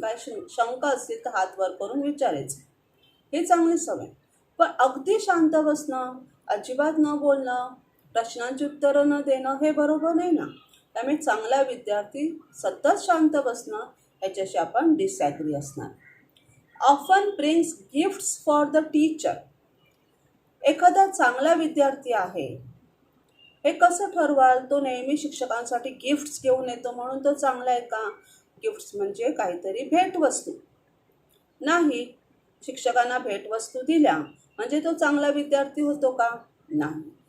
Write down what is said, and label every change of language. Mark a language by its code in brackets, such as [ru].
[mr] काय शंका असतील तर हात वर करून विचारायचं. ही चांगली सवय. पण अगदी शांत बसणं, अजिबात न बोलणं, प्रश्नांची उत्तरं न देणं हे बरोबर नाही ना. त्यामुळे चांगला विद्यार्थी सतत शांत बसणं ह्याच्याशी आपण डिसॲग्री असणार. [en] Often brings gifts for the teacher. [mr] एखादा चांगला विद्यार्थी आहे, हे कसं ठरवाल? तो नेहमी शिक्षकांसाठी गिफ्ट्स घेऊन येतो म्हणून तो चांगला आहे का? गिफ्ट्स म्हणजे काहीतरी भेटवस्तू नाही. शिक्षकांना भेटवस्तू दिल्या म्हणजे तो चांगला विद्यार्थी होतो का? नाही.